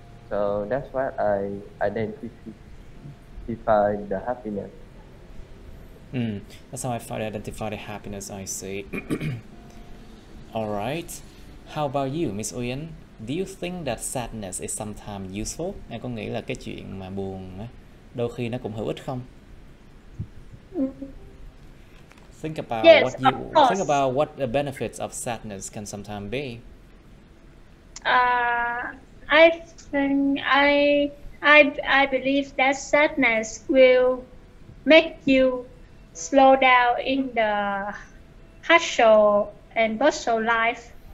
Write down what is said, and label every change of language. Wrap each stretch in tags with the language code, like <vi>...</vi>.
<en>So that's what I identify the happiness. That's how I identify the happiness, I see. Alright. How about you, Miss Uyên? Do you think that sadness is sometimes useful?</en> <vi>Em có nghĩ là cái chuyện mà buồn á, đôi khi nó cũng hữu ích không?</vi> <en>Think about Yes, what you of course. think about what the benefits of sadness can sometimes be. I think I believe that sadness will make you slow down in the hustle and bustle life.</en>